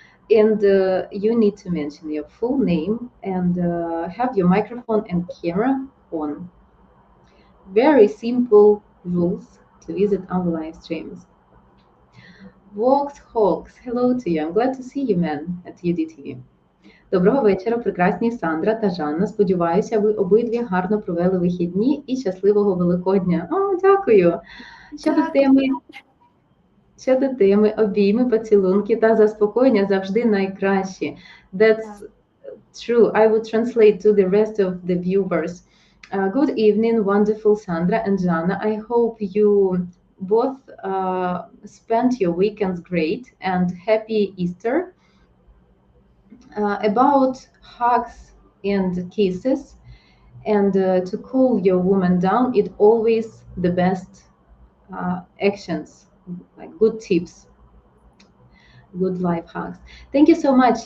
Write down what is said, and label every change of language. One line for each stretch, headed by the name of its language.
English: And you need to mention your full name and have your microphone and camera on. Very simple rules to visit our live streams. Vox Hawks, hello to you. I'm glad to see you, man, at UDTV.
Ukrainian: Доброго вечора, прекрасні Сандра та Жанна. Сподіваюся, ви обидві гарно провели вихідні і щасливого Великодня. О, дякую. Щодо теми, щодо теми обійми, поцілунки та заспокоєння завжди найкращі.
English: That's true. I will translate to the rest of the viewers. Good evening, wonderful Sandra and Jana. I hope you both spent your weekends great and happy Easter. About hugs and kisses and to cool your woman down, it always the best actions, like good tips, good life hacks. Thank you so much.